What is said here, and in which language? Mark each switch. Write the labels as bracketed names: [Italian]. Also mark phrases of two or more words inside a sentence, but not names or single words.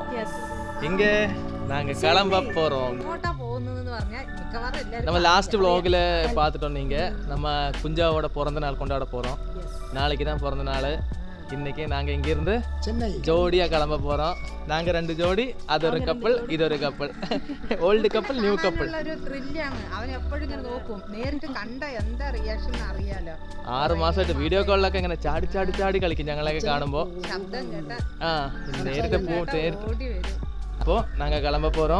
[Tamil] இங்க நாங்க கிளம்ப போறோம். நம்ம லாஸ்ட் vlogல பார்த்துட்டோம். நீங்க நம்ம குஞ்சாவோட பிறந்த நாள் கொண்டாட போறோம். நாளைக்கு தான் பிறந்த நாள். இன்னைக்கு நாங்க இங்க இருந்து சென்னை ஜோடியா கிளம்ப போறோம். நாங்க 2 ஜோடி, அது ஒரு கப்பல், இது ஒரு കപ്പിൾ. [English] old couple, new couple. [Malayalam] ഒരു ത്രില്ലാണ്. അവൻ എപ്പോഴും ഇങ്ങനെ നോക്കും. നേരിട്ട് കണ്ട എന്താ റിയാക്ഷൻ അറിയാലോ. 6 മാസമായിട്ട് വീഡിയോ കോളിലൊക്കെ ഇങ്ങനെ ചാടി ചാടി ചാടി കളിക്കും ഞങ്ങളൊക്കെ കാണുമ്പോ. ശബ്ദം കേട്ട നേരിട്ട് ഓടി വരും. അപ്പോ ഞങ്ങൾ [Tamil] கிளம்ப போறோம்.